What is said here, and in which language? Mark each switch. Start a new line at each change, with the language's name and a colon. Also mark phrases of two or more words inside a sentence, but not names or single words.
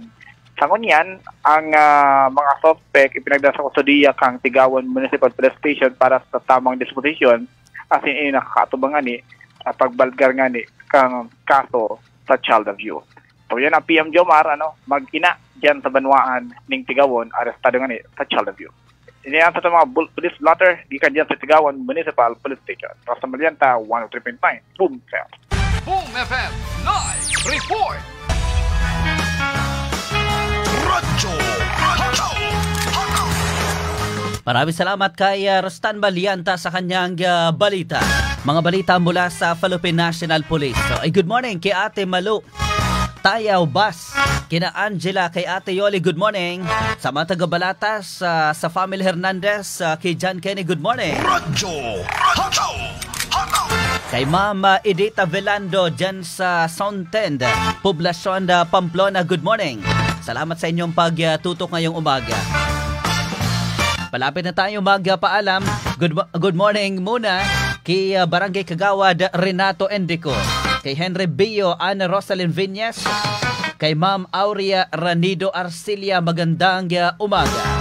Bikol: Sa ngunyan, ang mga suspect ipinagdala sa kustodiya kang Tigawon Municipal Police Station para sa tamang disposisyon asin nakakatubangan ni sa pagbalgar nga ni kang kaso sa
English: child abuse.
Bikol: So yan ang PM Jomar, mag-ina dyan sa banwaan ng Tigawon, arestado nga ni sa
English: child abuse.
Bikol: Iniyan sa mga
English: police blotter,
Bikol: gikan dyan sa Tigawon Municipal Police Station. Rasta Malianta, 103.9. Boom FM. Boom FM Live Report! Radyo Hataw.
Filipino: Maraming salamat kay Rostan Valianta sa kanyang balita. Mga balita mula sa Philippine National Police. So,
English: good morning
Filipino: kay Ate Malu Tayaw Bas, kina Angela, kay Ate Yoli, good morning. Sa mga taga-Balatas, sa Family Hernandez, kay John Kenny,
English: good morning.
Filipino: Radyo Hataw. Kay Mama Edita Velando dyan sa Soundtend, Poblacion Pamplona,
English: good morning.
Filipino: Salamat sa inyong pagtutok ngayong umaga. Palapit na tayo magpaalam.
English: Good morning
Filipino: muna kay Barangay Kagawad Renato Enrico, kay Henry Bio, Ana Rosalyn Viñas, kay Ma'am Aurea Ranido Arcilia, magandang umaga.